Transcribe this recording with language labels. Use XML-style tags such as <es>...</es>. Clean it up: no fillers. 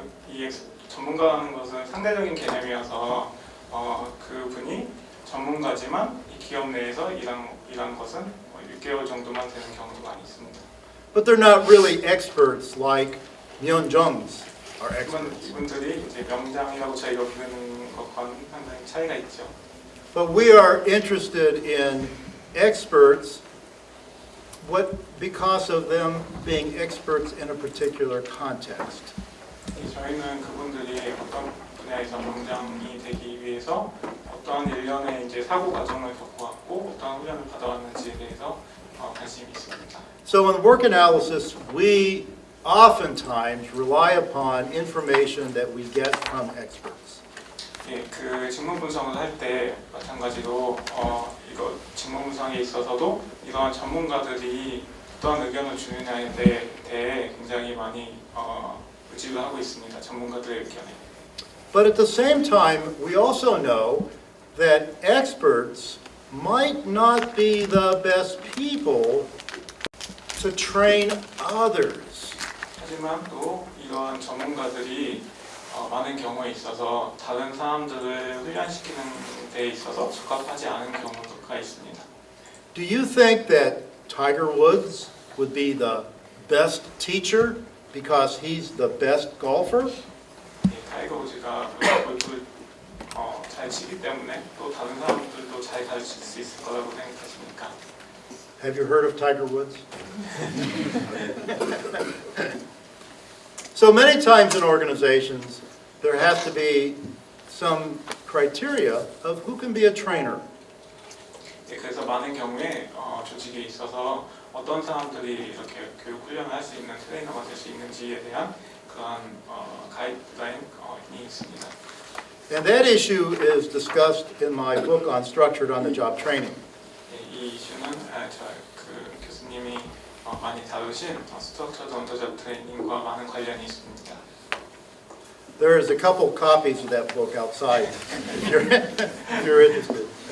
<ko>이 전문가라는 것은 상대적인 개념이어서 그분이 전문가지만 이 기업 내에서 일한 것은 6개월 정도만 되는 경우도 많이 있습니다.</ko> <en>But they're not really experts like Myunjongs are experts.</en> <ko>이분들이 이제 명장이라고 저희가 부르는 것과는 상당히 차이가 있죠.</ko> <en>But we are interested in experts because of them being experts in a particular context.</en> <ko>저희는 그분들이 어떤 분야에서 명장이 되기 위해서 어떠한 일련의 이제 사고 과정을 겪어왔고 어떠한 훈련을 받아왔는지에 대해서 관심이 있습니다.</ko> <en>So in work analysis, we oftentimes rely upon information that we get from experts.</en> <ko>예, 그 직무 분석을 할 때 마찬가지로 이거 직무 분석에 있어서도 이러한 전문가들이 어떠한 의견을 주느냐에 대해 굉장히 많이 의지를 하고 있습니다. 전문가들의 의견에.</ko> <en>But at the same time, we also know that experts might not be the best people to train others.</en> <ko>하지만 또 이러한 전문가들이 많은 경우에 있어서 다른 사람들을 훈련시키는 데 있어서 적합하지 않은 경우가 있습니다.</ko> <en>Do you think that Tiger Woods would be the best teacher because he's the best golfer?</en> <ko>예, 타이거 우즈가 골프를 잘 치기 때문에 또 다른 사람들도 잘 가르칠 수 있을 거라고 생각하십니까?</ko> <en>Have you heard of Tiger Woods? So many times in organizations, there has to be some criteria of who can be a trainer.</en> <ko>네, 그래서 많은 경우에 조직에 있어서 어떤 사람들이 이렇게 교육 훈련을 할 수 있는 트레이너가 될 수 있는지에 대한 그런 가이드라인이 있습니다.</ko> <en>And that issue is discussed in my book on structured on-the-job training.</en> <ko>네, 이 이슈는 그 교수님이 많이 다루신 스트럭처드 언더잡 트레이닝과 많은 관련이 있습니다.</ko> <en>There is a couple copies of that book outside if you're interested.</en>